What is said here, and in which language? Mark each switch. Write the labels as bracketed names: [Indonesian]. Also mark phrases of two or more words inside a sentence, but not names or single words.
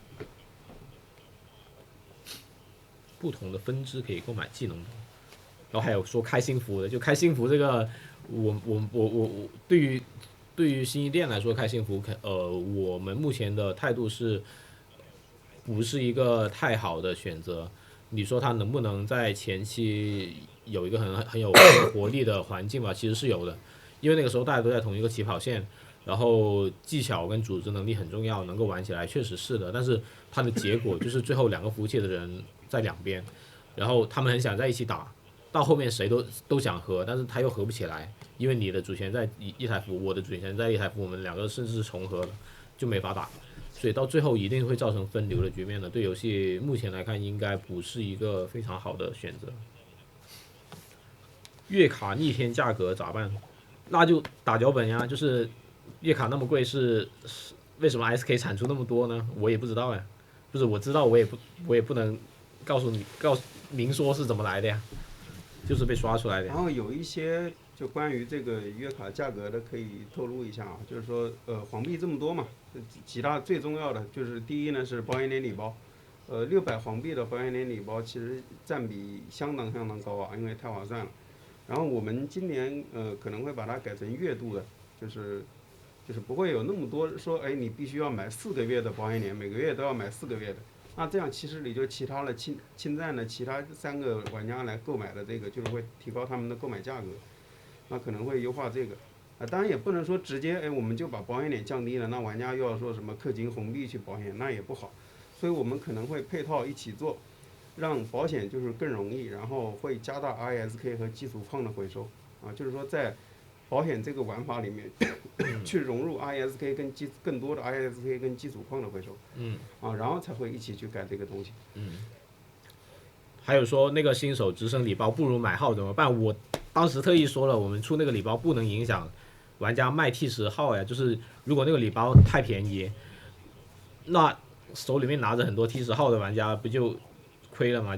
[Chinese] 不同的分支可以購買技能，然後還有說開新服的，就開新服這個，我對於新一店來說開新服，我們目前的態度是，不是一個太好的選擇。你說它能不能在前期有一個很有活力的環境吧？其實是有的，因為那個時候大家都在同一個起跑線，然後技巧跟組織能力很重要，能夠玩起來確實是的。但是它的結果就是最後2個服務器的人在兩邊，然後他們很想在一起打，到後面誰都想合，但是他又合不起来，因為你的主权在一台服，我的主权在一台服，我們2個甚至是重合了，就沒法打，所以到最後一定会造成分流的局面的。对游戏目前來看，應該不是一個非常好的選擇。月卡逆天價格咋辦？那就打腳本呀，就是月卡那麼貴是為什麼 SK 產出那麼多呢？我也不知道呀，就是我知道我也不能告訴你明說是怎麼來的呀，就是被刷出來的。然后有一些就關於這個月卡價格的可以透露一下啊，就是說黃幣這麼多嘛，幾大最重要的就是第一呢是保險年禮包，600黃幣的保險年禮包其實佔比相當高啊，因為太划算了。然後我們今年可能會把它改成月度的，就是不會有那麼多說，哎，你必須要買4個月的保險年，每個月都要買4個月的。那這樣其實你就其他的侵占的其他3個玩家來購買的這個，就是會提高他們的購買價格，那可能會優化這個。當然也不能說直接，哎，我們就把保險點降低了，那玩家又要說什麼氪金紅幣去保險，那也不好。所以我們可能會配套一起做，讓保險就是更容易，然後会加大 ISK 和基礎礦的回收啊，就是說在保險這個玩法裡面去融入 ISK 跟更多的 ISK 跟基礎礦的回收，然後才會一起去改這個東西。還有說那個新手直升禮包不如買號怎麼辦？我當時特意說了，我們出那個禮包不能影響玩家賣 T10號呀，就是如果那個禮包太便宜，那手裡面拿着很多 T10號的玩家不就虧了嗎？